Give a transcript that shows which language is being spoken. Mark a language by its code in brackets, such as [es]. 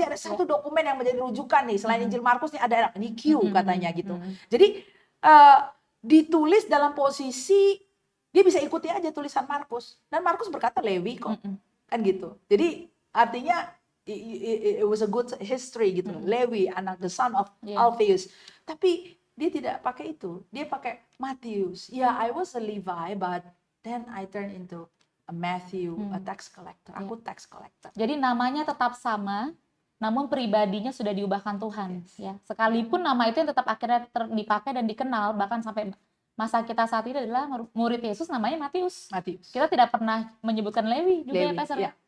[id] Pasti ada satu dokumen yang menjadi rujukan nih selain Injil Markus nih ada ini Q katanya gitu. Jadi ditulis dalam posisi dia bisa ikuti aja tulisan Markus. Dan Markus berkata Lewi kok. Kan gitu. Jadi artinya [en] it was a good history [id] gitu. [en] Lewi, [id] anak [en] the son of Alphaeus. [id] Tapi dia tidak pakai itu. Dia pakai Matius. [en] I was a Levi but then I turned into a Matthew, a tax collector. [id] Aku [en] tax collector. [id] Jadi namanya tetap sama, namun pribadinya sudah diubahkan Tuhan. Ya. Sekalipun nama itu yang tetap akhirnya dipakai dan dikenal, bahkan sampai masa kita saat ini adalah murid Yesus namanya Matius. Kita tidak pernah menyebutkan Lewi juga ya, Pastor.